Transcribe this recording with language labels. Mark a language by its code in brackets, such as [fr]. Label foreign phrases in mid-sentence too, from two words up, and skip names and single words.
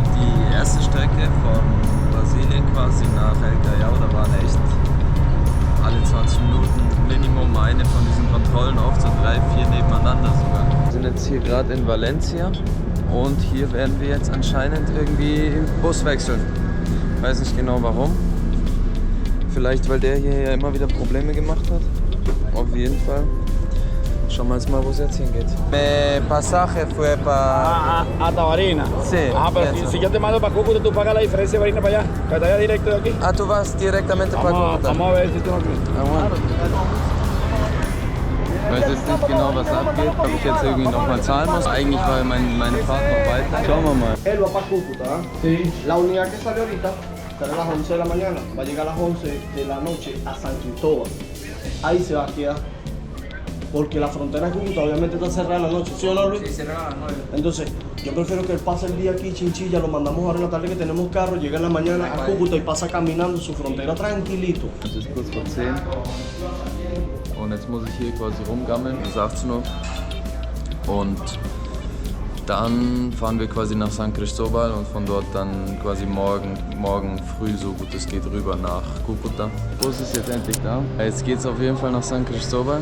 [de] Die erste Strecke von Brasilien quasi nach El Callao, da waren echt alle 20 Minuten Minimum eine von diesen Kontrollen, auch so 3, 4 nebeneinander sogar. Wir sind jetzt hier gerade in Valencia und hier werden wir jetzt anscheinend irgendwie Bus wechseln. Ich weiß nicht genau warum. Vielleicht weil der hier ja immer wieder Probleme gemacht hat. Auf jeden Fall. Schauen wir jetzt mal, wo es jetzt hingeht. [es] Mi pasaje fue para... A Tabarina. Sí. Ajá, pero eso. si yo te mando para Cúcuta, tú pagas la diferencia de Barina para allá. Que te vaya directo de aquí. Ah, tú vas directamente para Cúcuta. Vamos a ver si tú no quieres. Ah, bueno. [de] Ich weiß jetzt nicht genau, was abgeht, ob ich jetzt irgendwie nochmal zahlen muss. Eigentlich war meine Fahrt noch weiter. Schauen wir mal. [es] Él va para Cúcuta, ¿ah? Sí. La unidad que sale ahorita sale a las 11 de la mañana. Va a llegar a las 11 de la noche a San Cristóbal. Ahí se va a quedar. Porque la frontera de Cúcuta obviamente está cerrada en la noche, ¿sí o no, Luis? Sí, cerrada a las 9. Entonces, yo prefiero que él pase el día aquí, Chinchilla, lo mandamos ahora en la tarde que tenemos carro, llega en la mañana a Cúcuta y pasa caminando su frontera tranquilito. [de] Es ist kurz vor 10 und jetzt muss ich hier quasi rumgammeln, es ist 18 Uhr. Und dann fahren wir quasi nach San Cristóbal und von dort dann quasi morgen früh, so gut es geht, rüber nach Cúcuta. Der Bus ist jetzt endlich da. Jetzt geht es auf jeden Fall nach San Cristóbal.